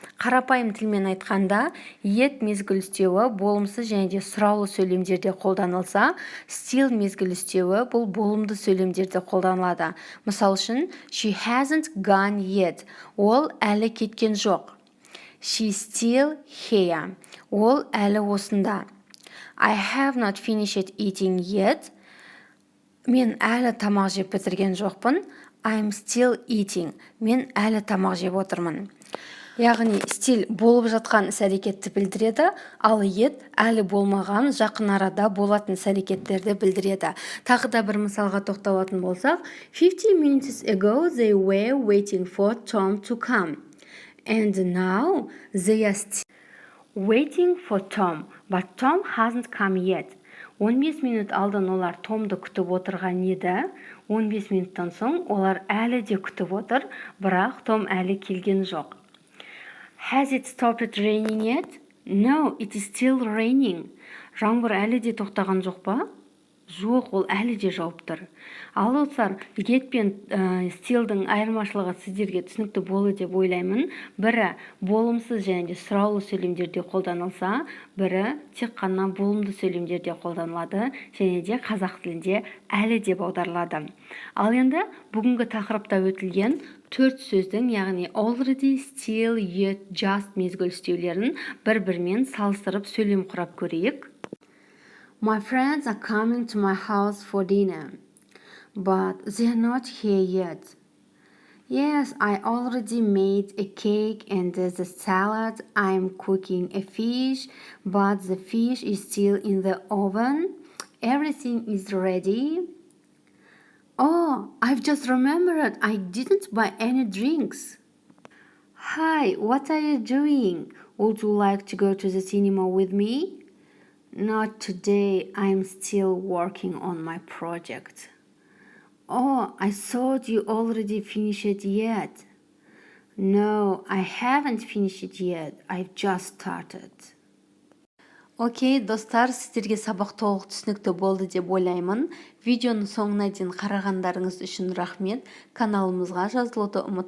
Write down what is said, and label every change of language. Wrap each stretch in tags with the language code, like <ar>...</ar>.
<kk>Қарапайым тілмен айтқанда, yet мезгіл үстеуі болымсыз және де сұраулы сөйлемдерде қолданылса, still мезгіл үстеуі бұл болымды сөйлемдерде қолданылады. Мысал үшін,</kk> <en>she hasn't gone yet.</en> <kk>Ол әлі кеткен жоқ.</kk> <en>She's still here.</en> <kk>Ол әлі осында.</kk> <en>I have not finished eating yet.</en> <kk>Мен әлі тамақ жеп бітірген жоқпын.</kk> <en>I'm still eating.</en> <kk>Мен әлі тамақ жеп отырмын. Яғни стиль болып жатқан іс-әрекетті білдіреді, ал yet әлі болмаған жақын арада болатын іс-әрекеттерді білдіреді. Тағы да бір мысалға тоқталатын болсақ,</kk> <en>50 minutes ago they were waiting for Tom to come. And now they are still waiting for Tom, but Tom hasn't come yet.</en> <kk>15 минут алдын олар Томды күтіп отырған еді. 15 минуттан соң олар әлі де күтіп отыр, бірақ Том әлі келген жоқ.</kk> <en>Has it stopped raining yet? No, it is still raining.</en> <kk>Жаңбыр әлі де тоқтаған жоқ па? Жоқ, ол әлі де жауып тұр. Ал достар, get пен stillдің айырмашылығы сіздерге түсінікті болды деп ойлаймын. Бірі болымсыз және де сұраулы сөйлемдерде қолданылса, бірі тек қана болымды сөйлемдерде қолданылады және де қазақ тілінде әлі деп аударылады. Ал енді бүгінгі тақырыпта өтілген 4 сөздің, яғни already, still, yet, just мезгіл үстеулерін бір-бірімен салыстырып сөйлем құрап көрейік.</kk> <en>My friends are coming to my house for dinner, but they're not here yet. Yes, I already made a cake and the salad. I'm cooking a fish, but the fish is still in the oven. Everything is ready. Oh, I've just remembered I didn't buy any drinks. Hi, what are you doing? Would you like to go to the cinema with me? Not today, I'm still working on my project. Oh, I thought you already finished it yet. No, I haven't finished it yet. I've just started.</en> <kk>Окей, достар, сіздерге сабақ толық түсінікті болды деп ойлаймын. Видеоны соңына дейін қарағандарыңыз үшін рахмет. Каналымызға жазылуды ұмытпаңыздар.</kk>